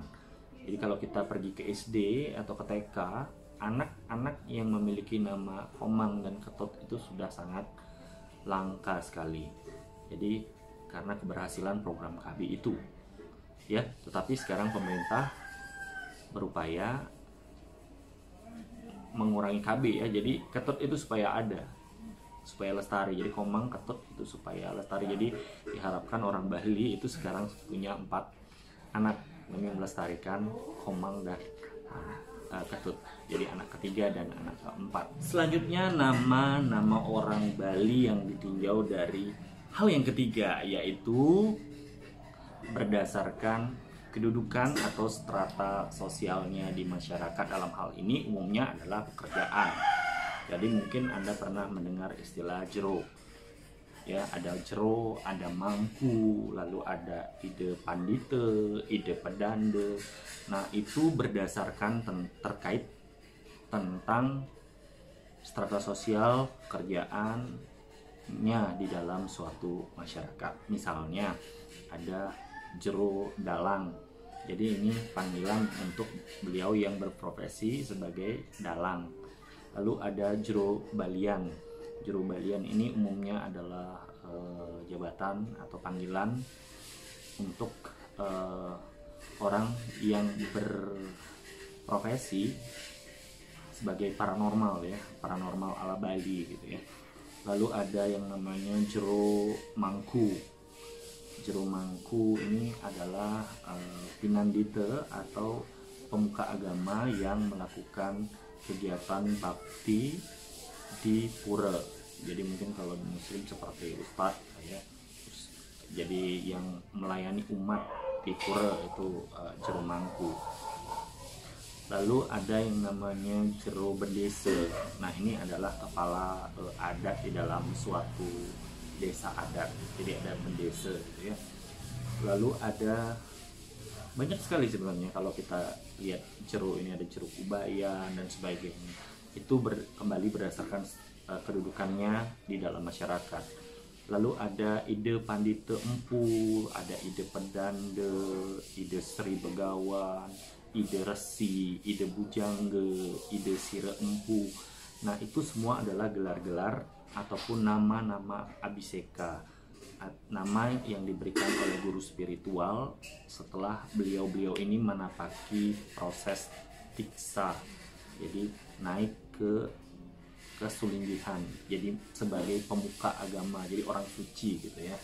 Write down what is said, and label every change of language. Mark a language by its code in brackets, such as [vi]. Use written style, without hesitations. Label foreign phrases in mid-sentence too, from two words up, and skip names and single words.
[id] Jadi kalau kita pergi ke SD atau ke TK, anak-anak yang memiliki nama komang dan ketut itu sudah sangat langka sekali. Jadi karena keberhasilan program KB itu ya. Tetapi sekarang pemerintah berupaya mengurangi KB ya. Jadi ketut itu supaya ada, supaya lestari. Jadi komang, ketut itu supaya lestari. Jadi diharapkan orang Bali itu sekarang punya 4 anak demi melestarikan komang dan ketut. Jadi anak ketiga dan anak keempat. Selanjutnya nama orang Bali yang ditinjau dari hal yang ketiga, yaitu berdasarkan kedudukan atau strata sosialnya di masyarakat. Dalam hal ini umumnya adalah pekerjaan. Jadi mungkin Anda pernah mendengar istilah jero ya, ada jero, ada mangku, lalu ada ide pandite, ide pedande. Nah, itu berdasarkan terkait tentang strata sosial kerjaannya di dalam suatu masyarakat. Misalnya ada jero dalang. Jadi ini panggilan untuk beliau yang berprofesi sebagai dalang. Lalu ada jero balian. Jero balian ini umumnya adalah jabatan atau panggilan untuk orang yang berprofesi sebagai paranormal ya, paranormal ala Bali gitu ya. Lalu ada yang namanya jero mangku. Jero mangku ini adalah pinandita atau pemuka agama yang melakukan kegiatan bakti di pura. Jadi mungkin kalau muslim seperti ustadz ya. Jadi yang melayani umat di pura itu jero mangku. Lalu ada yang namanya jero bendesa. Nah ini adalah kepala adat di dalam suatu desa adat. Jadi ada bendesa gitu ya. Lalu ada banyak sekali sebenarnya kalau kita lihat jero ini, ada jero kubayan dan sebagainya. Itu kembali berdasarkan kedudukannya di dalam masyarakat. Lalu ada ide pandita empu, ada ide pedanda, ide sri begawan, ide resi, ide bujangga, ide sira empu. Nah itu semua adalah gelar-gelar ataupun nama-nama abiseka, nama yang diberikan oleh guru spiritual setelah beliau-beliau ini menapaki proses tiksa. Jadi naik ke kesulinggihan, jadi sebagai pemuka agama, jadi orang suci gitu ya.